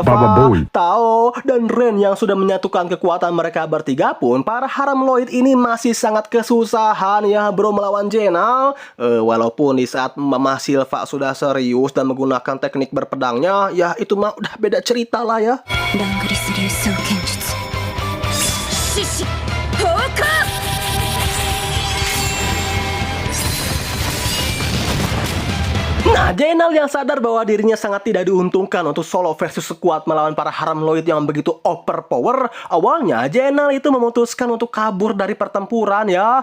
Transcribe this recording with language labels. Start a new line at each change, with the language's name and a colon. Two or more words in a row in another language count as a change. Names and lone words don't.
Indonesian: Baba Boy, Tao, dan Ren yang sudah menyatukan kekuatan mereka bertiga pun, para harem Lloyd ini masih sangat kesusahan ya bro melawan Jenal. Walaupun di saat Mama Silva sudah serius dan menggunakan teknik berpedangnya, ya itu mah udah beda cerita lah ya.
Japanese: ラングリス流双剣術獅子放火
Indonesian: Nah, Jenal yang sadar bahwa dirinya sangat tidak diuntungkan untuk
English: solo versus squad
Indonesian: melawan para harem Lloyd yang begitu overpower, awalnya Jenal itu memutuskan untuk kabur dari pertempuran ya.